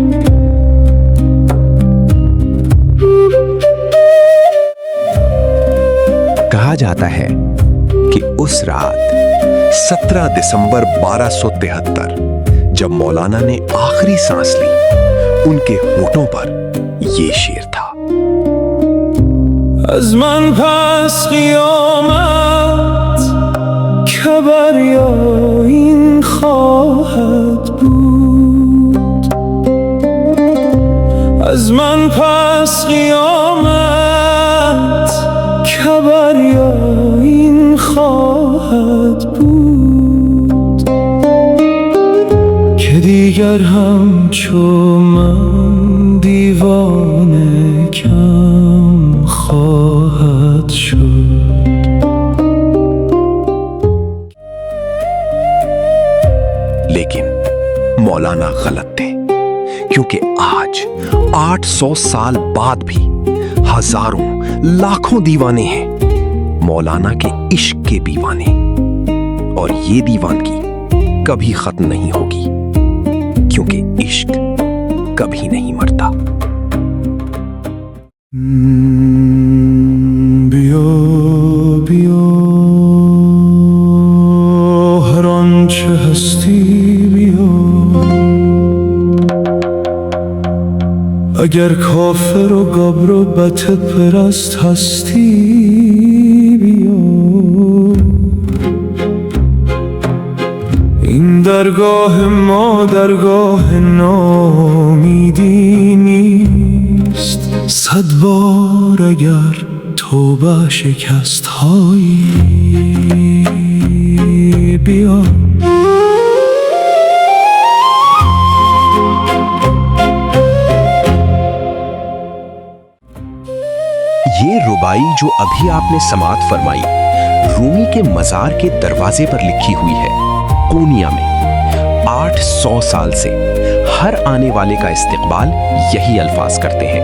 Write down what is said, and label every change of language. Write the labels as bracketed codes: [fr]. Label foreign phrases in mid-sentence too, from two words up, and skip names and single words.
[ur] کہا جاتا ہے کہ اس رات 17 دسمبر 1273 جب مولانا نے آخری سانس لی، ان کے ہونٹوں پر یہ شعر تھا. [fa] از من پس قیامت که بریا این خواهد بود، از من پس قیامت که بریا این خواهد بود، که دیگر همچو من دیوانه کم خواهد شد. [ur] لیکن مولانا غلط تھے، کیونکہ آج 800 سال بعد بھی ہزاروں لاکھوں دیوانے ہیں مولانا کے عشق کے دیوانے، اور یہ دیوانگی کبھی ختم نہیں ہوگی، کیونکہ عشق کبھی نہیں مرتا. [fa] بیا بیا هر آنچه هستی بیا، اگر کافر و گبر و بت پرست هستی بیا، این درگاه ما درگاه ناامیدی نیست، 100 بار اگر توبه شکست هایی بیا. [ur] یہ ربائی جو ابھی آپ نے سماعت فرمائی رومی کے مزار کے دروازے پر لکھی ہوئی ہے. قونیہ میں 800 سال سے ہر آنے والے کا استقبال یہی الفاظ کرتے ہیں.